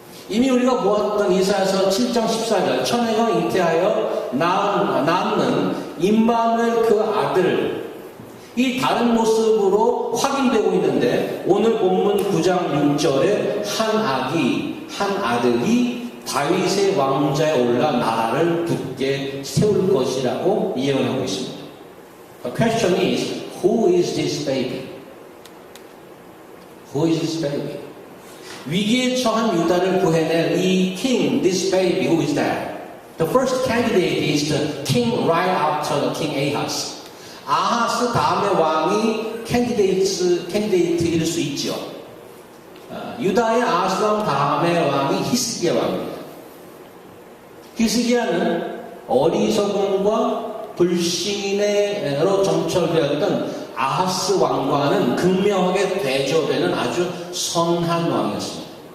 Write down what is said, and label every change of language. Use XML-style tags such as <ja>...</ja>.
<ko>이미 우리가 보았던 이사야서 7장 14절 처녀가 잉태하여 낳는 임마누엘 그 아들 이 다른 모습으로 확인되고 있는데 오늘 본문 9장 6절에 한 아들이 다윗의 왕자에 올라 나라를 굳게 세울 것이라고 예언하고 있습니다.</ko> <en>The question is, who is this baby? Who is this baby?</en> <ko>위기에 처한 유다를 구해낼 이</ko> <en>king, this baby, who is that? The first candidate is the king right after the king Ahaz.</en> <ko>아하스 다음의 왕이 캔디데이트일 수 있죠. 유다의 아하스 왕 다음의 왕이 히스기야 왕입니다. 히스기야는 어리석음과 불신으로 점철되었던 아하스 왕과는 극명하게 대조되는 아주 선한 왕이었습니다.</ko>